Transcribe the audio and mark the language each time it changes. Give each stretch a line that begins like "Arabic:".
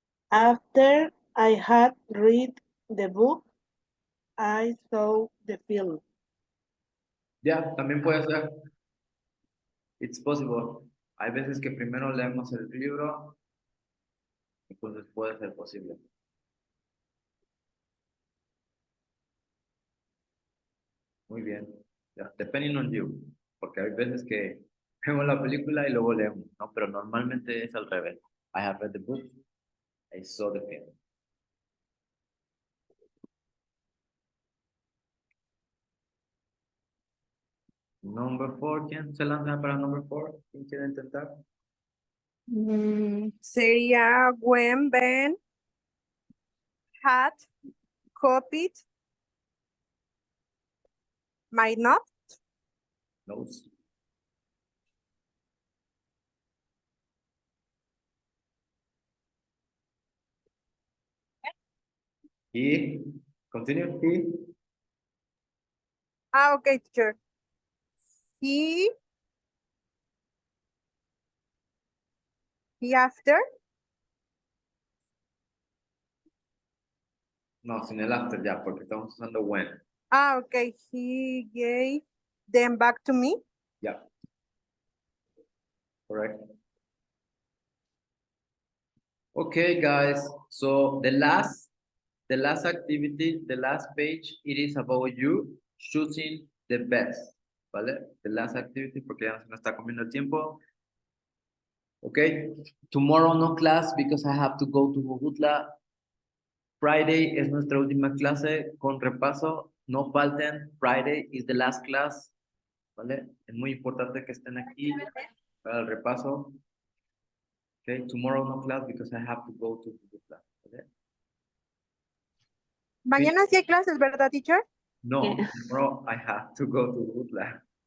English: After I had read the book, I saw the film.
Spanish: Ya, también puede ser.
English: It's possible.
Spanish: Hay veces que primero leemos el libro, entonces puede ser posible. Muy bien. Ya,
English: depending on you.
Spanish: Porque hay veces que vemos la película y luego leemos, ¿no? Pero normalmente es al revés.
English: I have read the book, I saw the film. Number 4,
Spanish: ¿quién se lanza para
English: number 4?
Spanish: ¿Quién quiere intentar? Sería
English: when Ben had copied my note. Notes. He, continue, he. Okay, teacher. He after.
Spanish: No, sin el after ya, porque estamos usando when.
English: Okay. He gave them back to me. Yeah. Correct. Okay, guys. So the last activity, the last page, it is about you choosing the best.
Spanish: ¿Vale?
English: The last activity,
Spanish: porque ya se nos está comiendo el tiempo.
English: Okay. Tomorrow no class because I have to go to Jujutla.
Spanish: Friday es nuestra última clase con repaso. No falten.
English: Friday is the last class.
Spanish: ¿Vale? Es muy importante que estén aquí para el repaso.
English: Okay, tomorrow no class because I have to go to Jujutla.
Spanish: ¿Vale? Mañana sí hay clases, ¿verdad, teacher?
English: No, tomorrow I have to go to Jujutla.